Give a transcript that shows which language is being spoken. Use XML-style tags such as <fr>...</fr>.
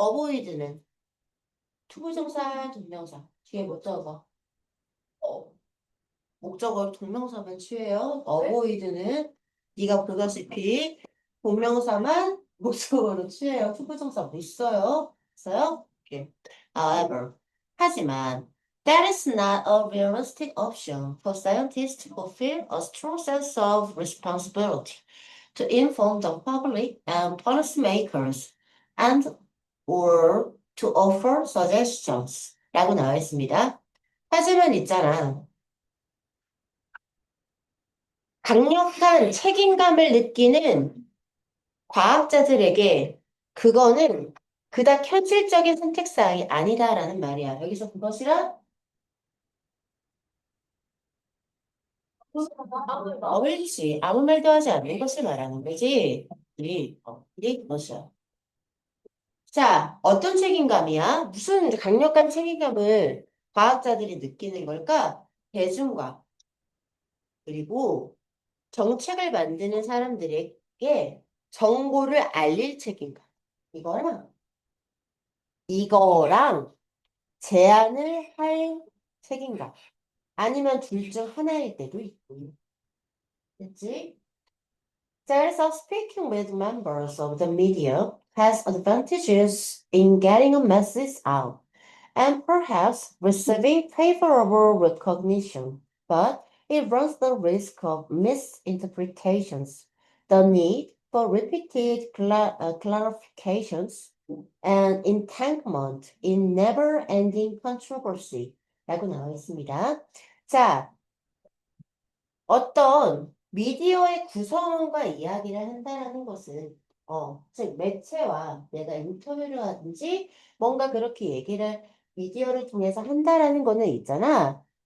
<ko>avoid는 투부정사, 동명사. 뒤에 뭐 적어? 어, 목적어를 동명사만 취해요. avoid는 네가 보다시피 동명사만 목적어로 취해요. 투부정사 못 써요. 있어요? 이렇게.</ko> <en>However,</en> <ko>하지만</ko> <en>that is not a realistic option for scientists to fulfill a strong sense of responsibility to inform the public and policymakers and or to offer suggestions</en> <ko>라고 나와 있습니다. 하지만 있잖아. 강력한 책임감을 느끼는 과학자들에게 그거는 그닥 현실적인 선택사항이 아니다라는 말이야. 여기서 그것이라 그렇지. 아무 말도 하지 않는 것을 말하는 거지. 이게 그것이야. 자, 어떤 책임감이야? 무슨 강력한 책임감을 과학자들이 느끼는 걸까? 대중과 그리고 정책을 만드는 사람들에게 정보를 알릴 책임감. 이거랑 이거랑 제안을 할 책임감. 아니면 둘 중 하나일 때도 있고. 그치?</ko> <en>So speaking with members of the media has advantages in getting a message out and perhaps receiving favorable recognition, but it runs the risk of misinterpretations, the need for repeated clarifications, and entanglement in never-ending controversy.</en> <ko>라고 나와 있습니다. 자, 어떤 미디어의 구성원과 이야기를 한다는 것은, 즉, 매체와 내가 인터뷰를 하든지 뭔가 그렇게 얘기를 미디어를 통해서 한다라는 거는 있잖아.</ko>